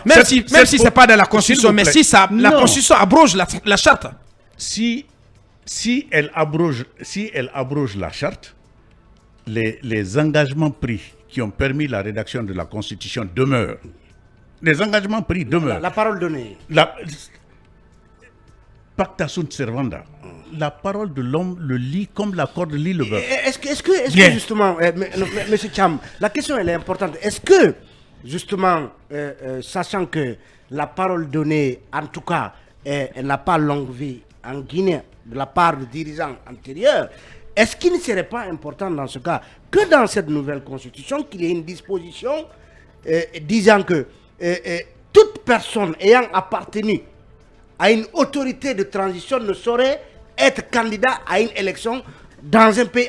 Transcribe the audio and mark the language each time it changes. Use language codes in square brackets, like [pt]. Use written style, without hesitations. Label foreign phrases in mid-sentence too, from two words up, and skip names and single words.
[fr] Même si ce n'est pas dans la constitution, mais si la constitution abroge la charte. Si elle abroge la charte, les engagements pris qui ont permis la rédaction de la Constitution demeurent. Les engagements pris demeurent. La parole donnée. [la] Pacta sunt servanda. [fr] La parole de l'homme le lit comme la corde lit le bœuf. Est-ce que justement, Monsieur Cham, la question elle est importante. Est-ce que justement, sachant que la parole donnée, en tout cas, elle n'a pas longue vie en Guinée de la part de dirigeants antérieurs, est-ce qu'il ne serait pas important dans ce cas que dans cette nouvelle constitution, qu'il y ait une disposition disant que toute personne ayant appartenu à une autorité de transition ne saurait être candidat à une élection dans un pays?